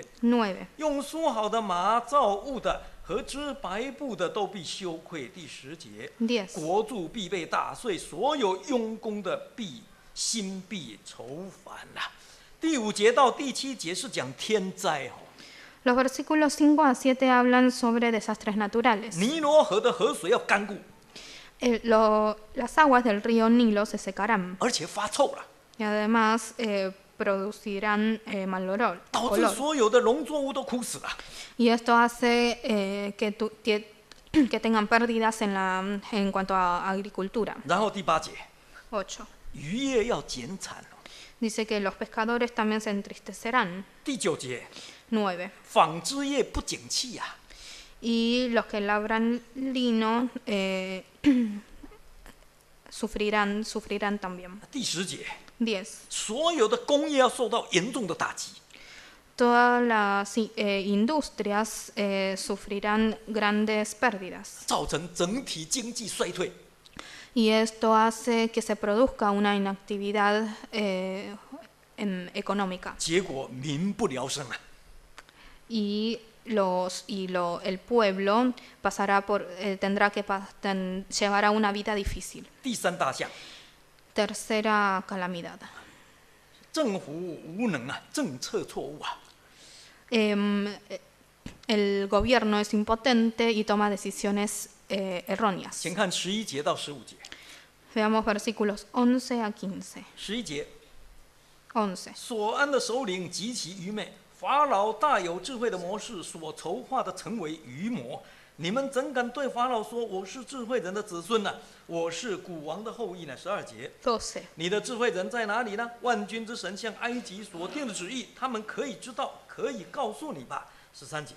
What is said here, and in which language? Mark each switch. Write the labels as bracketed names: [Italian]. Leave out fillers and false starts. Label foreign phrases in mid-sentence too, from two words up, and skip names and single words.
[Chinese] 9. 用梳好的麻造物的和织白布的都必羞愧。第10节， 10. 国柱必被打碎，所有用功的心必愁烦啊。第5节到第7节是讲天灾哦。 [Spanish] Los versículos 5 a 7 hablan sobre desastres naturales. [Chinese] 尼罗河的河水要干固， [Spanish] Las aguas del río Nilo se secarán [Chinese] 而且发臭了， [Spanish] y además producirán mal olor. [Chinese] 导致所有的农作物都枯死了。 [Spanish] Y esto hace que tengan pérdidas en cuanto a agricultura. [Chinese] 然后第8节， 8. 渔业要减产哦。 [Spanish] Dice que los pescadores también se entristecerán. [Chinese] 第9节， 9. 纺织业不景气呀、 [Spanish] Y los que labran lino sufrirán también. [Chinese] 第10节， 10. 所有的工业要受到严重的打击。 [Spanish] Todas las industrias sufrirán grandes pérdidas. [Chinese] 造成整体经济衰退。 [Spanish] Y esto hace que se produzca una inactividad económica. [Chinese] 结果民不聊生啊。 [Spanish] Y el pueblo tendrá que llevar a una vida difícil. [Chinese] 第3大项， [Spanish] Tercera calamidad. [Chinese] 政府无能啊，政策错误啊。 [Spanish] El gobierno es impotente y toma decisiones erróneas. [Chinese] 请看11节到15节。 [Spanish] Veamos versículos 11 a 15. [Chinese] 11节， 11. 所安的首领极其愚昧， 法老大有智慧的谋士所筹划的成为愚魔。你们怎敢对法老说我是智慧人的子孙呢？我是古王的后裔呢？12节。 12. 你的智慧人在哪里呢？万军之神向埃及所定的旨意，他们可以知道，可以告诉你吧。13节。